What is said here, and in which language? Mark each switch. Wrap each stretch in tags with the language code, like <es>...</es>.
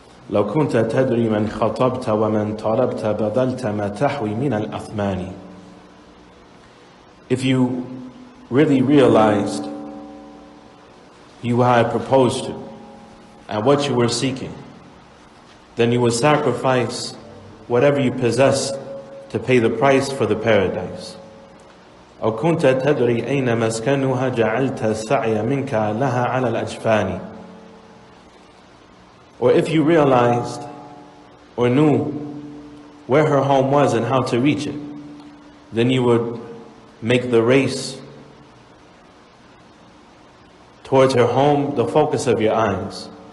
<ar>لو كنت تدري من خطبت ومن طلبت بذلت ما تحوي من الأثمان.</ar> <en>If you really realized you had proposed to and what you were seeking, then you would sacrifice whatever you possess to pay the price for the paradise.</en> <ar>أو كنت تدري أين مسكنها جعلت السعي منك لها على الأجفان.</ar> <en>Or if you realized or knew where her home was and how to reach it, then you would make the race towards her home the focus of your eyes.</en>